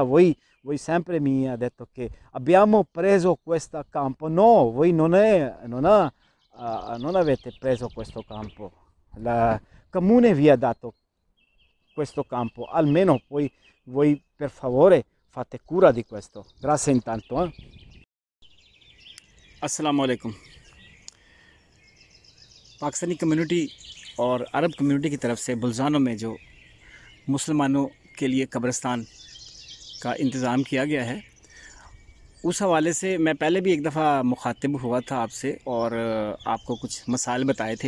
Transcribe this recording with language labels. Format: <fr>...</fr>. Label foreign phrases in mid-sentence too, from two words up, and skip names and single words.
<it>Voi sempre mi ha detto che abbiamo preso questo campo, no, voi non avete preso questo campo, il comune vi ha dato questo campo, almeno poi voi per favore fate cura di questo. Grazie intanto.</it> <ar>السلام عليكم.</ar> <hi>पाकिस्तानी कम्युनिटी और अरब कम्युनिटी की तरफ से बुल्ज़ानों में जो मुसलमानों के लिए कब्रिस्तान का इंतज़ाम किया गया है, उस हवाले से मैं पहले भी एक दफ़ा मुखातिब हुआ था आपसे और आपको कुछ मसाइल बताए थे।</hi>